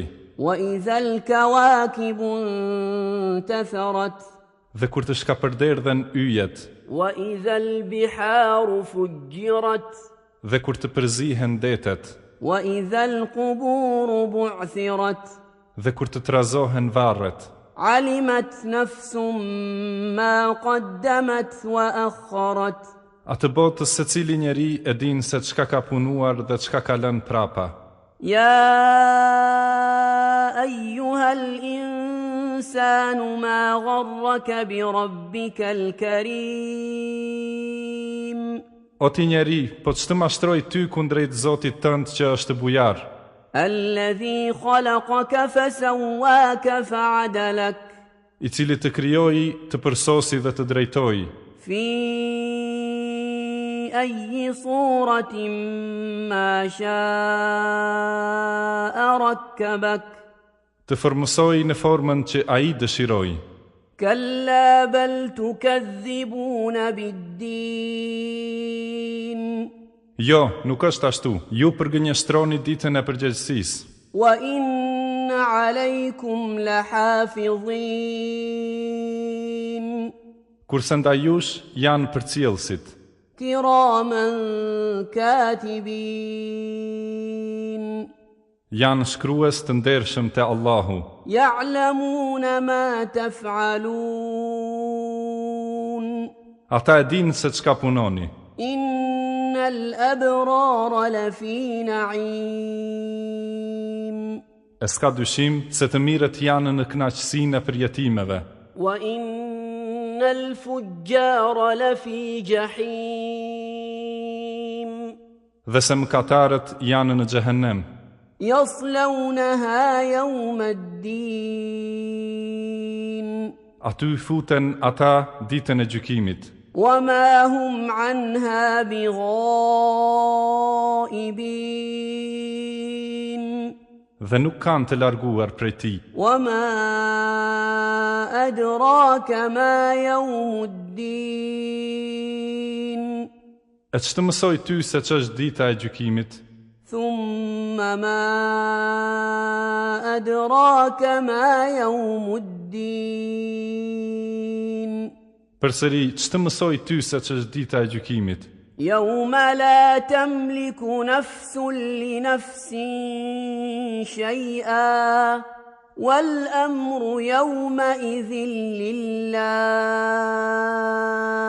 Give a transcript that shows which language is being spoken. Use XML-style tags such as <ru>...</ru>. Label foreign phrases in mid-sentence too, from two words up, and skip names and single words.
<ar>وإذا الكواكب انتثرت.</ar> <sq>dhe kur të shkapërderdhen yjet,</sq> <ar>وإذا البحار فجرت.</ar> <sq>dhe kur të përzihen detet,</sq> <ar>وإذا القبور بعثرت.</ar> <sq>dhe kur të trazohen varret.</sq> <ar>علمت نفس ما قدمت وأخرت.</ar> <sq>Atë botës se cili njeri e din se çka ka punuar dhe çka ka lënë prapa.</sq> <ar>يا أيها الإنسان ما غرك بربك الكريم.</ar> <sq>O ti njeri, po ç'të mashtroi ty kundrejt Zotit tënd që është bujar,</sq> <ar>الذي خلقك فسواك فعدلك.</ar> <sq>i cili të krijoi, të përsosi dhe të drejtoi,</sq> <ar>في أي صورة ما شاء ركبك.</ar> <sq>të formësoi në formën që ai dëshiroi.</sq> <ar>كلا بل تكذبون بالدين.</ar> <sq>Jo, nuk është ashtu. Ju përgënjeshtroni ditën e përgjegjësisë.</sq> <ar>وإن عليكم لحافظين.</ar> <sq>Kurse ndaj jush janë përcjellësit,</sq> <ar>كراما كاتبين.</ar> <sq>janë shkrues të ndershëm te Allahu,</sq> <ar>يعلمون ما تفعلون.</ar> <sq>ata e dinë se çka punoni.</sq> <ar>إن الأبرار لفي نعيم.</ar> <sq>E s'ka dyshim se të mirët janë në kënaqësinë e përjetimeve,</sq> <ar>وإن الفجار لفي جحيم.</ar> <sq>dhe se mëkatarët janë në xhehenem.</sq> <ar>يصلونها يوم الدين.</ar> <sq>Aty futen ata ditën e gjykimit,</sq> <ar>وما هم عنها بغائبين.</ar> <sq>dhe nuk kanë të larguar prej tij.</sq> <ar>وما أدراك ما يوم الدين.</ar> <sq>E ç'të mësoj ty se ç'është dita e gjykimit?</sq> <ar>ثم ما أدراك ما يوم الدين.</ar> <sq>Përsëri, ç'të mësoj ty se ç'është dita e gjykimit?</sq> <ar>يوم لا تملك نفس لنفس شيئا والأمر يومئذ لله.</ar>